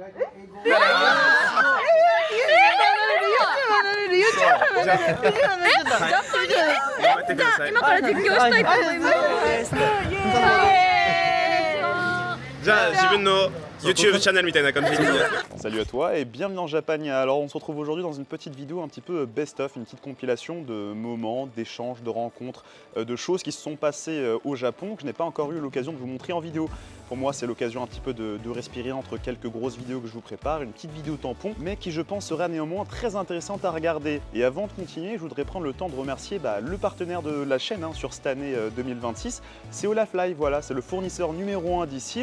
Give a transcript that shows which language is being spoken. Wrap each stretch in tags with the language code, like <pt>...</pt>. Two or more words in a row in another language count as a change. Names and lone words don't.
<ja>今から実況したいと思います。じゃあ自分の YouTube チャンネルみたいな感じで。</ja> <fr>Salut à toi et bienvenue dans Japania. Alors on se retrouve aujourd'hui dans une petite vidéo un petit peu best-of, une petite compilation de moments, d'échanges, de rencontres, de choses qui se sont passées au Japon que je n'ai pas encore eu l'occasion de vous montrer en vidéo. Pour moi c'est l'occasion un petit peu de respirer entre quelques grosses vidéos que je vous prépare, une petite vidéo tampon, mais qui je pense sera néanmoins très intéressante à regarder. Et avant de continuer, je voudrais prendre le temps de remercier le partenaire de la chaîne sur cette année 2026, c'est Olafly, voilà, c'est le fournisseur numéro 1 d'eSIM.</fr>